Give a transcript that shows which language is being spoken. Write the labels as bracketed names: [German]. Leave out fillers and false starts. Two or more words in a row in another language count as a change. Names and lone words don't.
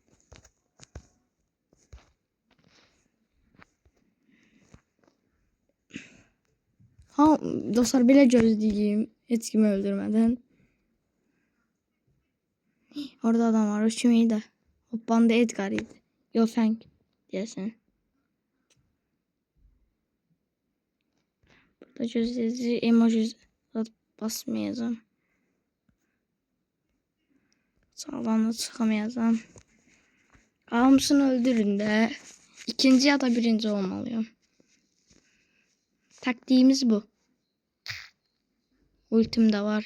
[Azerbaijani] Dostlar, belə gözləyim, heç kimi öldürmədən. Orada adam var, o kim idi? O Banda Edgar idi. Yo, Feng deyəsən. Burada gözləyici emoji basmayacağım. [Turkish] Sağdan da çıkamayacağım. [Azerbaijani] Hamısını öldürün de. [Turkish] İkinci ya da birinci olmalıyım. Taktiğimiz bu. Ultim de var.